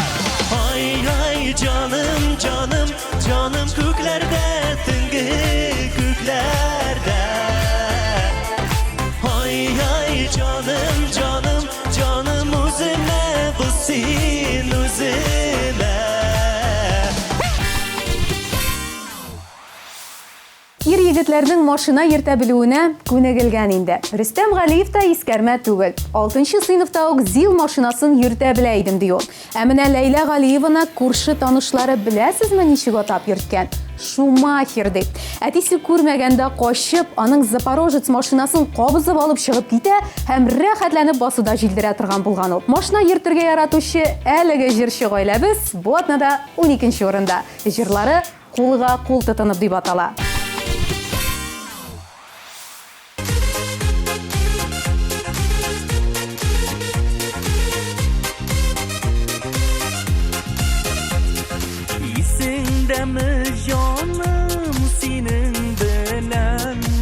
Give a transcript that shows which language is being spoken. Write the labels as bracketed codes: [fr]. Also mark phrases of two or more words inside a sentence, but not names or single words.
[tt] Ay canım küklerde Tıngı küklerde Ay canım üzüme Bu sin üzüme Ир егетләрнең машина йөртә белүенә күнегелгән инде. Рөстәм Галиев та искәрмә түгел. 6нчы сыйныфта ук ЗИЛ машинасын йөртә белә идем ди ул. Ә менә Ләйлә Галиеваны күрше танышлары беләсезме ничек атап йөрткән? Шумахер дип. Әтисе күрмәгәндә качып, аның Запорожец машинасын кабызып алып чыгып китә һәм рәхәтләнеп басуда җилдерә торган булган ул. Машина йөртергә яратучы әлеге җырчы гаиләбез бу атнада 12нче урында. Җырлары кулга кул тотынып дип атала. Demi canım senin bilen